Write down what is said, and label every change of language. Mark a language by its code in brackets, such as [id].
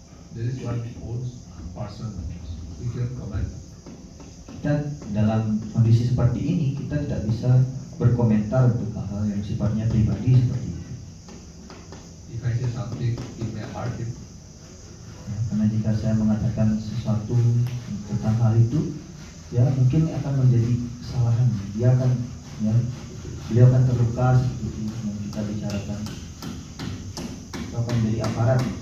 [en] There is one old person we can comment. [id] Kita dalam kondisi seperti ini kita tidak bisa berkomentar untuk hal-hal yang sifatnya pribadi seperti itu. [en] If I say something, it may hurt him. [id] Ya, karena jika saya mengatakan sesuatu tentang hal itu, ya mungkin akan menjadi kesalahan. Beliau akan terluka seperti itu yang kita bicarakan. Itu akan menjadi aparat.